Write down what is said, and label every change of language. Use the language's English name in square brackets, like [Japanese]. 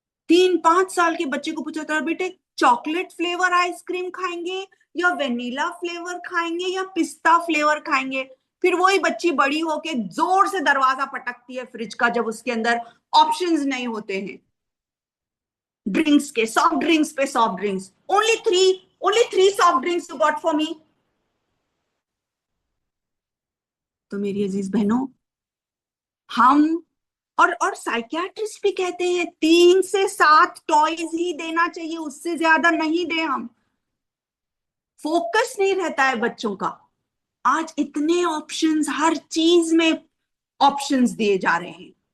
[Urdu] 3-5 سال کے بچے کو پوچھا تھا، بیٹے چاکلیٹ فلیور آئس کریم کھائیں گے یا وینیلا فلیور کھائیں گے یا پستہ فلیور کھائیں گے؟ پھر وہی بچی بڑی ہو کے زور سے دروازہ پٹکتی ہے فریج کا جب اس کے اندر آپشنز نہیں ہوتے ہیں. ڈرنکس کے، سافٹ ڈرنکس پہ soft drinks. [English] only three soft drinks you got for me. [Urdu] تو میری عزیز بہنوں، ہم اور سائیکیٹرسٹ بھی کہتے ہیں 3 سے 7 ٹوائز ہی دینا چاہیے، اس سے زیادہ نہیں دیں. ہم فوکس نہیں رہتا ہے بچوں کا. آج اتنے آپشنز، ہر چیز میں آپشنز دیے جا رہے ہیں.